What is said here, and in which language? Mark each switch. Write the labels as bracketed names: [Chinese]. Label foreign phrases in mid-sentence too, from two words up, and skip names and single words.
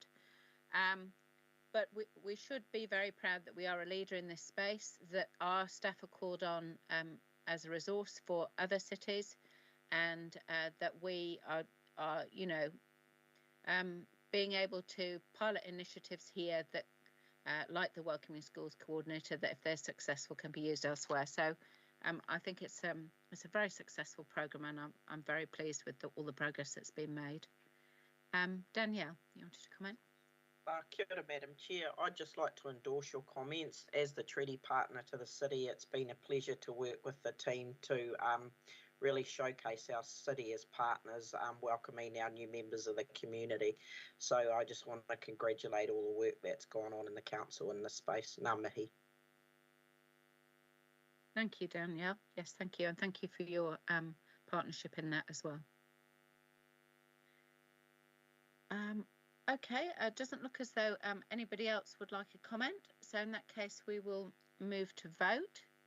[English] But we should be very proud that we are a leader in this space, that our staff are called on as a resource for other cities, and that we are you know, being able to pilot initiatives here that, like the Welcoming Schools Coordinator, that if they're successful can be used elsewhere. So I think it's a very successful programme, and I'm very pleased with all the progress that's been made. Danielle, you wanted to comment? [Māori] Kia ora, [English] Madam Chair. I'd just like to endorse your comments. As the treaty partner to the city, it's been a pleasure to work with the team to really showcase our city as partners, welcoming our new members of the community. So I just want to congratulate all the work that's gone on in the council in this space. [Māori] Ngā mihi. [English] Thank you, Danielle. Yes, thank you, and thank you for your partnership in that as well. Okay, it doesn't look as though anybody else would like a comment. So in that case, we will move to vote.